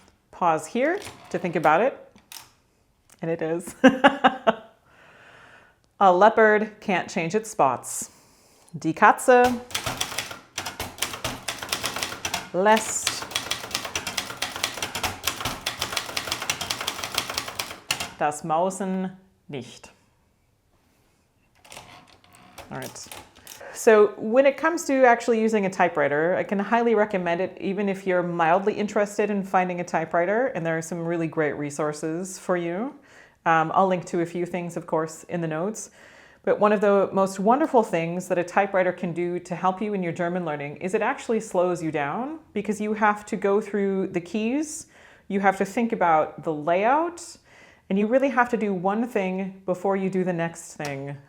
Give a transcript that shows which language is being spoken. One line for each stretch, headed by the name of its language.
English: Pause here to think about it, and it is. A leopard can't change its spots.
German: Die Katze lässt das Mausen nicht.
English: All right. So when it comes to actually using a typewriter, I can highly recommend it even if you're mildly interested in finding a typewriter, and there are some really great resources for you. I'll link to a few things, of course, in the notes. But one of the most wonderful things that a typewriter can do to help you in your German learning is it actually slows you down, because you have to go through the keys, you have to think about the layout, and you really have to do one thing before you do the next thing.